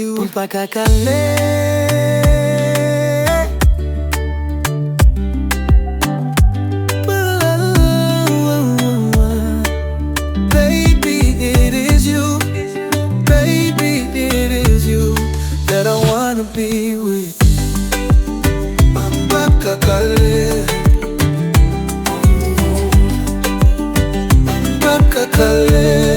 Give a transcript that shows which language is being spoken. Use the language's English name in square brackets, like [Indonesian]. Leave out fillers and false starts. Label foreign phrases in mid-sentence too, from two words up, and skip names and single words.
[Nyanja] mpaka kale. [English] Baby, it is you. Baby, it is you that I wanna be with. [Nyanja] Mpaka kale, mpaka kale.